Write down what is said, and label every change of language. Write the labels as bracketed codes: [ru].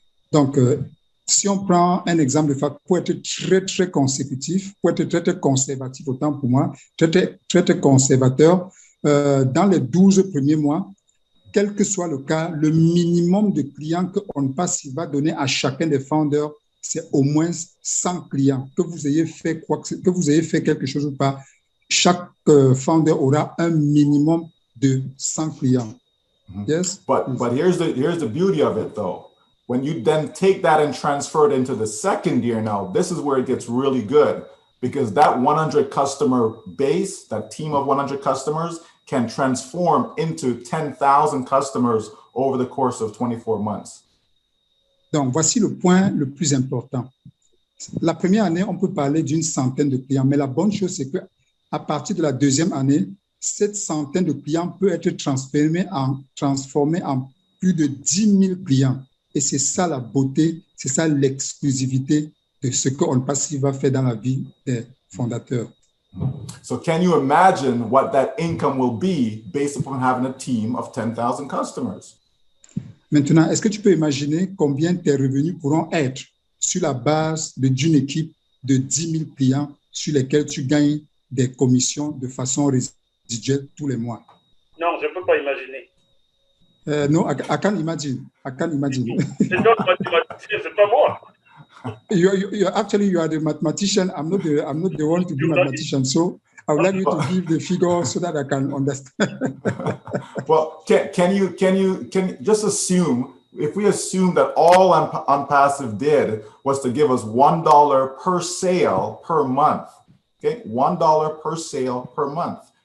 [fr] Donc, si on prend un exemple de fact, pour être très consécutif, pour être très conservatif, autant pour moi, très conservateur, dans les 12 premiers mois, quel que soit le cas, le minimum de clients que on-passive va donner à chacun des founders, c'est au moins 100 clients. Que vous ayez fait quelque chose ou pas, chaque founder aura un minimum de 100 clients. [en] Yes? But here's the beauty of it though. When you then take that and transfer it into the second year now, this is where it gets really good because that 100 customer base, that team of 100 customers can transform into 10,000 customers over the course of 24 months. [fr] Donc, voici le point le plus important. La première année, on peut parler d'une centaine de clients, mais la bonne chose, c'est qu'à partir de la deuxième année, cette centaine de clients peut être transformée en plus de 10 000 clients. Et c'est ça la beauté, c'est ça l'exclusivité de ce que on-passive va faire dans la vie des fondateurs. [en] So can you imagine what that income will be based upon having a team of 10,000 customers? [fr] Maintenant, est-ce que tu peux imaginer combien tes revenus pourront être sur la base d'une équipe de 10 000 clients sur lesquels tu gagnes des commissions de façon résiduelle tous les mois? Non, je ne peux pas imaginer. [en] No, I can't imagine. I can't imagine. [fr] C'est d'autres mathématiciens, c'est pas moi. [en] Actually, you are the mathematician. I'm not the one to be mathematician. So I would like you to give the figure so that I can understand. Well, can you just assume, if we assume that all on-passive did was to give us $1 per sale per month, okay, $1 per sale per month.